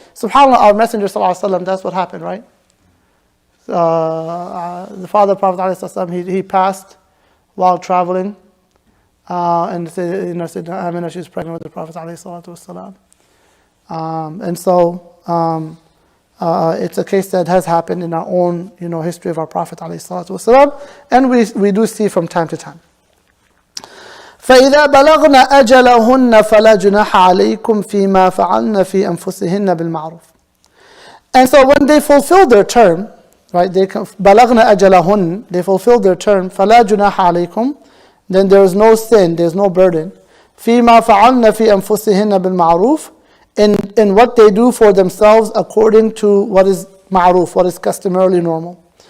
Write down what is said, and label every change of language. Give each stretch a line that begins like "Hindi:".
English: SubhanAllah, our Messenger ﷺ, that's what happened, right? The father Prophet ﷺ, he passed while traveling, and Sayyidina Amina, she was pregnant with the Prophet ﷺ. And so it's a case that has happened in our own history of our Prophet ﷺ, and we do see from time to time.
Arabic: فإذا بلغن أجلهن فلا جناح عليكم فيما فعلن في أنفسهن بالمعروف.
English: And so when they fulfill their term, right, they
Arabic: بلغن أجلهن,
English: they fulfill their term,
Arabic: فلا جناح عليكم,
English: then there is no sin, there is no burden.
Arabic: فيما فعلن في أنفسهن بالمعروف,
English: in what they do for themselves according to what is ma'ruf, what is customarily normal.